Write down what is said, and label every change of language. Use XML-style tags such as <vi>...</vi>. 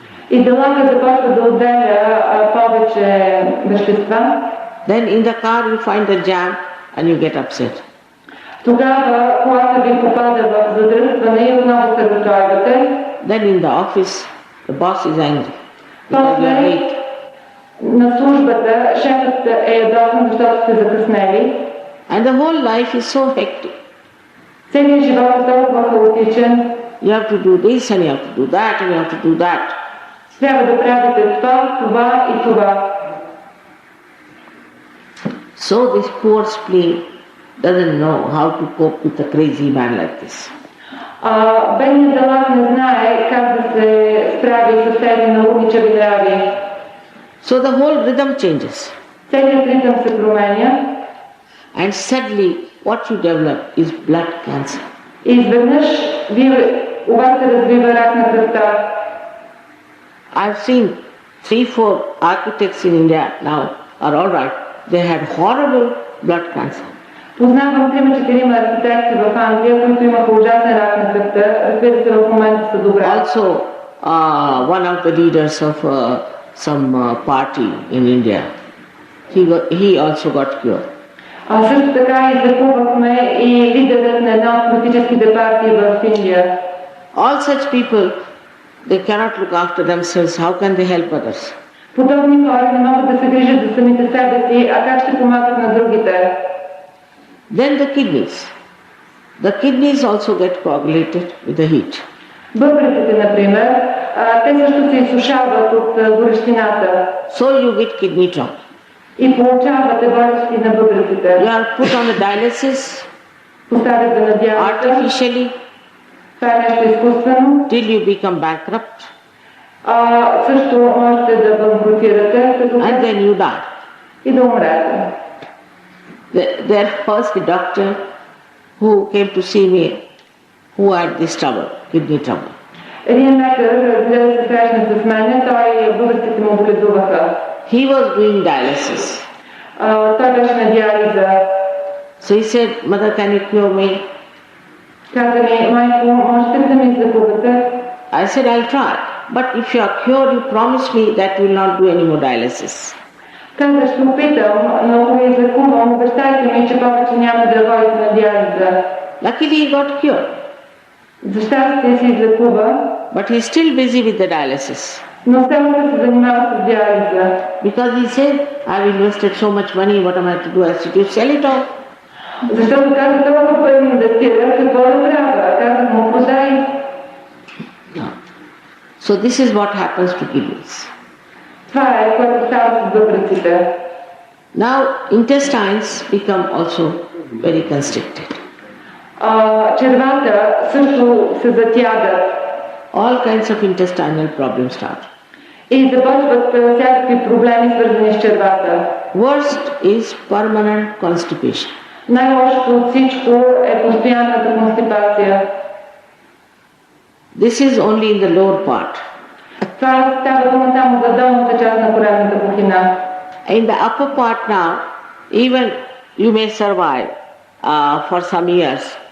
<bg>И дълъгът започва да отделя повече вещества.</bg> <en>Then in the car you find a jam and you get upset.</en> <bg>Тогава колата ви попада в задръстване и отново се разстройвате.</bg> <en>Then in the office the boss is angry because you are late.</en> <bg>На службата шефът е ядосан, защото сте закъснели.</bg> <en>And the whole life is so hectic.</en> <bg>Целият живот е толкова хаотичен.</bg> <en>You have to do this and you have to do that and you have to do that.</en> <bg>Трябва да правите това и това.</bg> <en>So this poor spleen doesn't know how to cope with a crazy man like this.</en> <bg>Бедният дълъг не знае как да се справи с тези налудничави нрави.</bg> <en>So the whole rhythm changes.</en> <bg>Целият ритъм се променя.</bg> <en>And suddenly what you develop is blood cancer.</en> <bg>И изведнъж у вас се развива рак на кръвта.</bg> <en>I've seen 3-4 architects in India now are all right. They had horrible blood cancer.</en> <bg>Познавам 3-4 архитекти в Англия, които имаха ужасен рак на кръвта. Разбира се, в момента са добре.</bg> <en>Also, one of the leaders of some party in India, he also got cured.</en> <bg>Също така излекувахме и лидерът на една от политическите партии в Индия.</bg> <en>All such people, they cannot look after themselves. How can they help others?</en> <bg>Подобни хора не могат да се грижат за самите себе си, а как ще помагат на другите?</bg> <en>Then the kidneys. The kidneys also get coagulated with the heat.</en> <bg>Бъбреците, например, те също се изсушават от горещината.</bg> <en>So you get kidney trouble.</en> <bg>И получавате болести на бъбреците.</bg> <en>You are put on a dialysis.</en> <bg>Поставяте на диализа.</bg> <en>Artificially.</en> <bg>Това е нещо изкуствено.</bg> <en>Till you become bankrupt.</en> <bg>Също можете да банкротирате.</bg> <en>And then you die.</en> <bg>И да умрете.</bg> <en>There was a doctor who came to see me who had this trouble, kidney trouble.</en> <bg>Един лекар гледа да се срещне с мен, той бъбреците му боледуваха.</bg> <en>He was doing dialysis.</en> <bg>Той беше на диализа.</bg> <en>So he said, Mother, can you cure me?</en> <bg>Каза ми, майко, можете ли да ме излекувате?</bg> <en>I said, I'll try. But if you are cured, you promise me that you will not do any more dialysis.</en> <bg>Каза, ще опитам, но ако ви излекувам, обещайте ми, че повече няма да ходите на диализа.</bg> <en>Luckily he got cured.</en> <bg>За щастие се излекува.</bg> <en>But he is still busy with the dialysis.</en> <bg>Но все още се занимава с диализа.</bg> <en>Because he said, I've invested so much money, what am I to do? I said, you sell it all.</en> <bg>Защото каза, толкова пари инвестира, какво да правя? Казах му, продай.</bg> <en>No. So this is what happens to kidneys.</en> <bg>Това е, което става с бъбреците.</bg> <en>Now intestines become also very constricted.</en> <bg>Червата също се затягат.</bg> <en>All kinds of intestinal problems start.</en> <bg>И започват всякакви проблеми, свързани с червата.</bg> <en>Worst is permanent constipation.</en> <bg>Най-лошото от всичко е постоянната констипация.</bg> <en>This is only in the lower part.</en> <bg>Това става дума само за долната част на коремната пухлина.</bg> <en>In the upper part now, even you may survive for some years.</en>